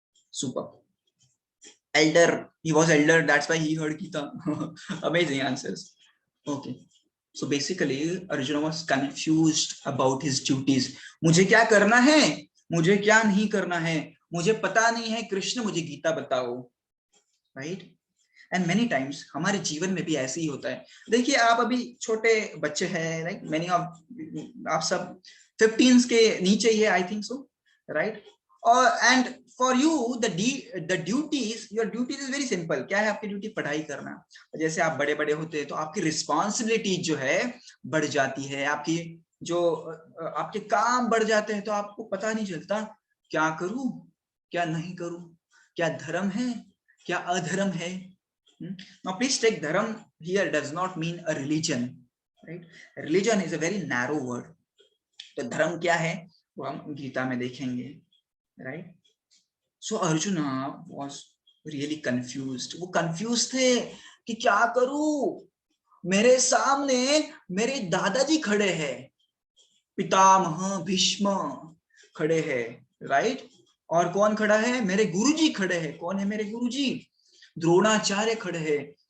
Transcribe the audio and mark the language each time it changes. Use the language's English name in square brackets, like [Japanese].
[English] Super. Elder, he was elder, that's why he heard Gita. Amazing answers. Okay, so basically Arjuna was confused about his duties. [Hindi] मुझे क्या करना है, मुझे क्या नहीं करना है, मुझे पता नहीं है, कृष्ण मुझे गीता बताओ. राइट. [English] and many times [Hindi] हमारे जीवन में भी ऐसे ही होता है. देखिए आप अभी छोटे बच्चे हैं, राइट, [English] many of [Hindi] आप सब 15 के नीचे ही है, [English] I think so, [Hindi] राइट. [English] और and for you the duties, your duties is very simple. [Hindi] क्या है आपकी ड्यूटी? पढ़ाई करना. जैसे आप बड़े बड़े होते हैं तो आपकी रिस्पॉन्सिबिलिटीज जो है बढ़ जाती है, आपकी जो आपके काम बढ़ जाते हैं, तो आपको पता नहीं चलता क्या करूं क्या नहीं करूं, क्या धर्म है क्या अधर्म है. [English] Now please take dharam here does not mean a religion, right? Religion is a very narrow word. [Hindi] तो धर्म क्या है वो हम गीता में देखेंगे, right? [English] So Arjuna was really confused. [Hindi] वो confused थे कि क्या करूं, मेरे सामने मेरे दादाजी खड़े हैं, पितामह भीष्म खड़े हैं, right? और कौन खड़ा है? मेरे गुरुजी खड़े हैं. कौन है मेरे गुरुजी? द्रोणाचार्य खड़े हैं.